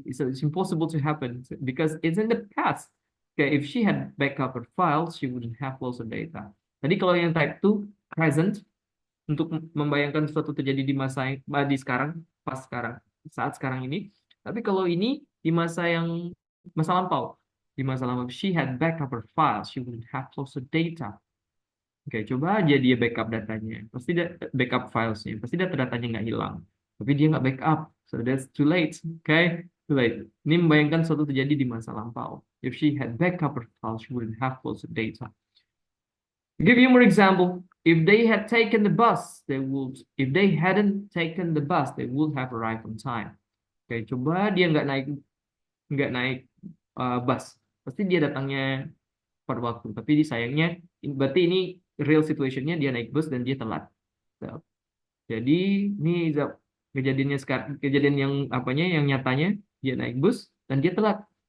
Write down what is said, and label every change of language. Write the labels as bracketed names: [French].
[English] It's impossible to happen because it's in the past. Okay, if she had backup her files, she wouldn't have lost the data. [Indonesian] Tadi kalau yang type 2, present, untuk membayangkan sesuatu terjadi di di sekarang, pas sekarang, saat sekarang ini. Tapi kalau ini di masa lampau. Di masa lampau, [English] she had backup her files, she wouldn't have lost the data. [Indonesian] Oke, coba aja dia backup datanya. Pasti dia backup filesnya. Pasti datanya nggak hilang. Tapi dia nggak backup. [English] So that's too late. Okay? Too late. [Indonesian] Ini membayangkan sesuatu terjadi di masa lampau. [English] If she had backup her files, she wouldn't have lost the data. To give you more example, if they had taken the bus, they would. If they hadn't taken the bus, they would have arrived on time. [Indonesian] Oke, coba dia nggak naik bus. Pasti dia datangnya pada waktu. Tapi sayangnya, berarti ini real situationnya dia naik bus dan dia telat. So, jadi ini kejadian yang yang nyatanya dia naik bus dan dia telat.